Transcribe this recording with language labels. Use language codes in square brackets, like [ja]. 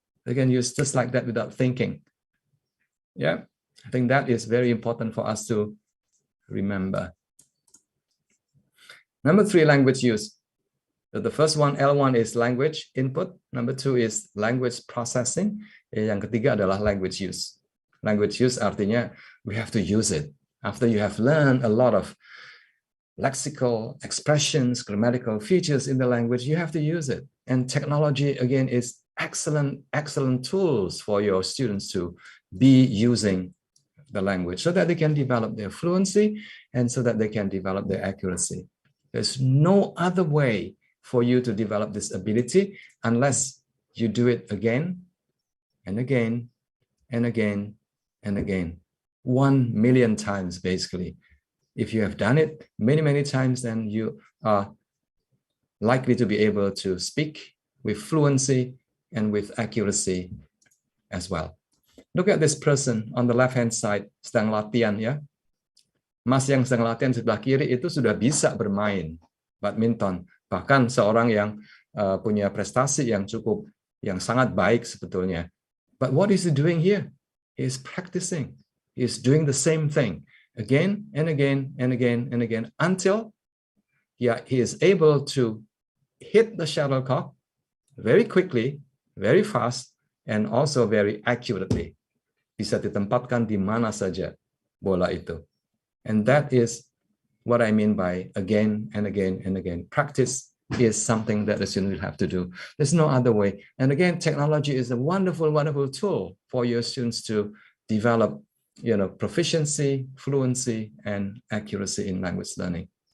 [en] They can use just like that without thinking. Yeah, I think that is very important for us to remember. Number 3, language use. So the first one, L1 is language input. Number 2 is language processing. [id] Yang ketiga adalah language use. [en] Language use [id] artinya [en] we have to use it. After you have learned a lot of lexical expressions, grammatical features in the language, you have to use it. And technology, again, is excellent tools for your students to be using the language so that they can develop their fluency and so that they can develop their accuracy. There's no other way for you to develop this ability unless you do it again and again and again and again. 1 million times, basically. If you have done it many, many times, then you are likely to be able to speak with fluency and with accuracy as well. Look at this person on the left-hand side, [id] sedang latihan ya. Mas yang sedang latihan sebelah kiri itu sudah bisa bermain badminton. Bahkan seorang yang punya prestasi yang sangat baik sebetulnya. [en] But what is he doing here? He is practicing. He is doing the same thing again and again and again and again until he is able to hit the shuttlecock very quickly, very fast, and also very accurately. [id] Bisa ditempatkan di mana saja bola itu. [en] And that is what I mean by again and again and again. Practice is something that the student will have to do. There's no other way. And again, technology is a wonderful, wonderful tool for your students to develop, proficiency, fluency, and accuracy in language learning.